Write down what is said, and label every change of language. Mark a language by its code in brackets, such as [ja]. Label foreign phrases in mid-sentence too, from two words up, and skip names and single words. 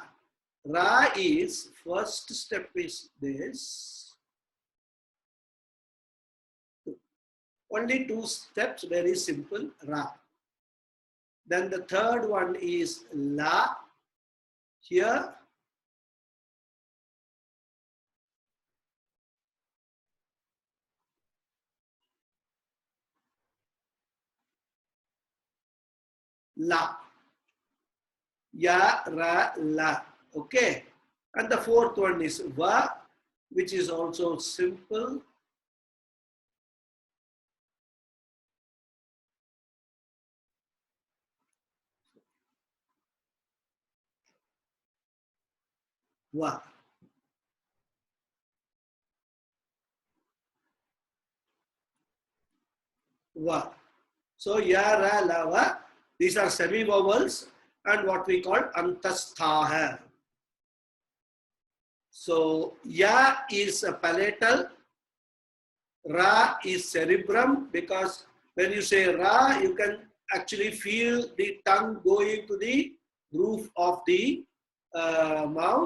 [en] Ra is, first step is this. Only two steps, very simple, ra. Then the third one is la. Here, la. Ya, ra, la. Okay. And the fourth one is va, which is also simple. Va. Va. So, ya, ra, la, va. These are semi-vowels and what we call antasthaha. So, ya is a palatal, ra is cerebrum, because when you say ra, you can actually feel the tongue going to the roof of the mouth.